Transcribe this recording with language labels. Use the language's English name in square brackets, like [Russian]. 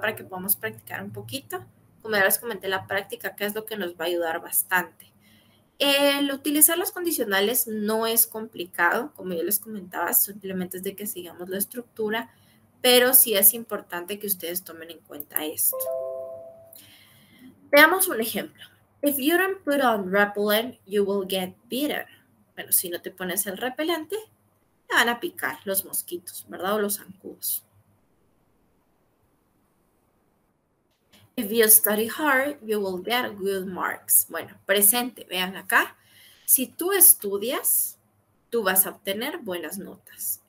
[Spanish] Para que podamos practicar un poquito. Como ya les comenté, la práctica acá es lo que nos va a ayudar bastante. El utilizar los condicionales no es complicado, como yo les comentaba, simplemente es de que sigamos la estructura, pero sí es importante que ustedes tomen en cuenta esto. Veamos un ejemplo. [English] If you don't put on repellent, you will get bitten. [Spanish] Bueno, si no te pones el repelente, te van a picar los mosquitos, ¿verdad? O los zancudos. [English] If you study hard, you will get good marks. [Spanish] Bueno, presente, vean acá. Si tú estudias, tú vas a obtener buenas notas.